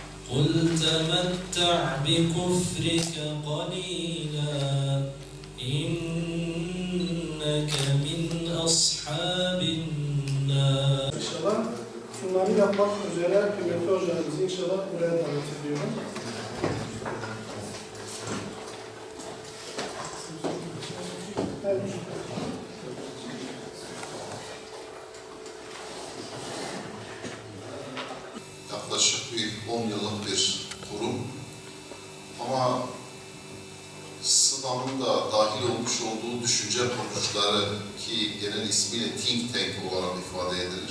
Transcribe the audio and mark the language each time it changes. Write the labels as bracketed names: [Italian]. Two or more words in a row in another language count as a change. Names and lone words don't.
[Arabic] قل تمتع بكفرك قليلا إنك من أصحاب النار. [Turkish] İnşallah sunumları yapmak üzere kıymetli hocalarımızı inşallah buraya davet ediyorum. Evet. Yaklaşık bir 10 yıllık bir kurum ama SİDA'nın da dahil olmuş olduğu düşünce kuruluşları ki genel ismiyle [English] think tank [Turkish] olarak ifade edilir.